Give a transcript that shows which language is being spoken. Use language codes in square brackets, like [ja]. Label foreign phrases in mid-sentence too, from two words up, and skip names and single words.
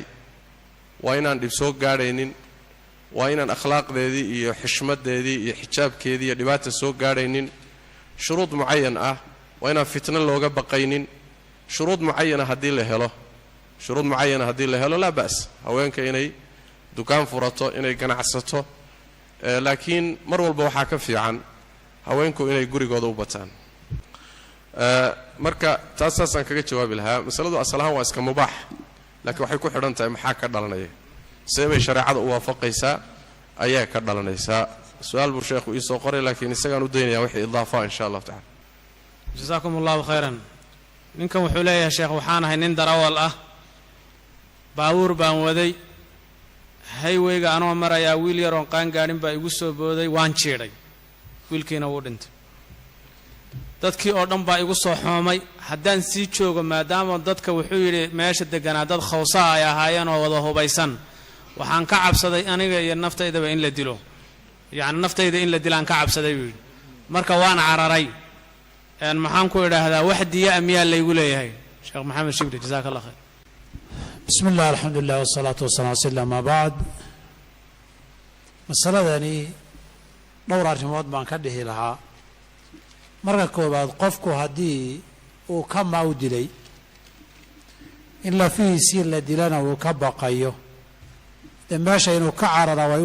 [so] waa inaan dhib soo gaadhaynin waa inaan akhlaaqdeedii iyo xishmadeedii iyo xijaabkeedii iyo dhibaato soo gaadhaynin shuruud muayyan ah waa inaan fitna looga baqaynin shuruud muayyan hadii la helo la baas haweenka inay dukaan furato inay ganacsato laakiin mar walba waxa ka fiican haweenku inay gurigooda u bataan marka taasaasan kaga jawaabi lahaa masaladu asalahan waa iska mubaax laakiin waxay ku xidhan tahay maxaa ka dhalanaya sababay shariicada u waafaqaysaa ayaa ka dhalanaysaa su'aal buu sheekhu ii soo qoray laakiin isagaan u daynayaa wixii idaafa [ar] إن شاء الله تعالى جزاكم الله خيرا [so] ninkan wuxuu leeyahay sheekh waxaan ahay nin darawal ah baawur baan waday haywayga anoo maraya wiil yar oo qaan gaarin baa igu soo booday waan jeeday wiilkiina wuu dhintay dadkii oo dhan baa igu soo xoomay haddaan sii joogo maadaama dadka wuxuu yiri meesha deganaa dad khawsa ay ahaayeen oo wada hubaysan waxaan ka cabsaday aniga iyo naftaydaba in la dilo yaani naftayda in la dilaan ka cabsaday wiil marka waan cararay maxaan ku idhaahdaa wax diya amiyaa laygu leeyahay sheekh maxamed shibri [ar] جزاك الله خير بسم الله الحمد لله والصلاة والسلام على سيدنا ما بعد [so] masaladani dhowr arrimood baan ka dhihi lahaa marka koobaad qofku haddii uu ka mawdilay in lafihiisii la dilana uu ka baqayo dee meesha inuu ka carara way